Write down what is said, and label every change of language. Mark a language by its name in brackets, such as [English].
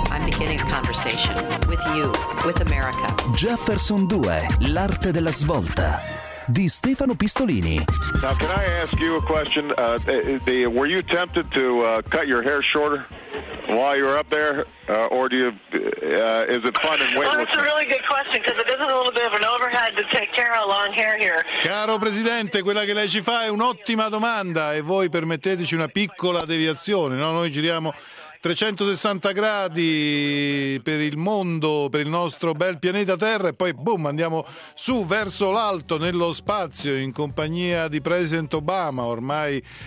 [English] I'm beginning a conversation with you, with America. [Italian] Jefferson 2, l'arte della svolta. Di Stefano Pistolini. [English] Now, can I ask you a question? Were you tempted to cut your hair shorter while you were up there, or do you? Is it fun and weightless? Well, that's a really good question because it is a little bit of an overhead to take care of long hair here. [Italian] Caro presidente, quella che lei ci fa è un'ottima domanda e voi permetteteci una piccola deviazione. No, noi giriamo 360 gradi per il mondo, per il nostro bel pianeta Terra, e poi boom, andiamo su verso l'alto nello spazio in compagnia di President Obama, ormai